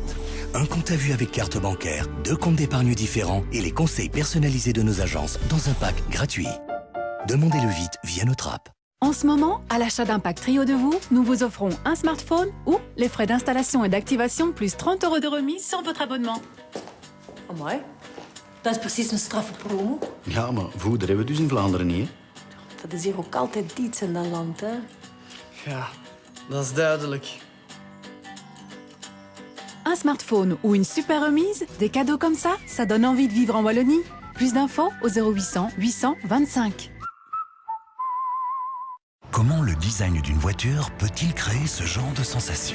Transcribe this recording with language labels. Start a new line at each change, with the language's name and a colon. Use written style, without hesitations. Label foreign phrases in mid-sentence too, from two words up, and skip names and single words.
French: Un compte à vue avec carte bancaire, 2 comptes d'épargne différents et les conseils personnalisés de nos agences dans un pack gratuit. Demandez-le vite via notre app. En ce moment, à l'achat d'un pack Trio de vous, nous vous offrons un smartphone ou les frais d'installation et d'activation plus 30 € de remise sur votre abonnement.
Dutch: Amai, dat is precies een straffe promo. Ja, maar voeder hebben we dus in Vlaanderen niet, hè? Dat is hier ook altijd iets in dat land, hè? Ja, dat is duidelijk.
French: Un smartphone ou une super remise, des cadeaux comme ça donne envie de vivre en Wallonie. Plus d'infos au 0800 800 25. Comment le design d'une voiture peut-il créer ce genre de sensation?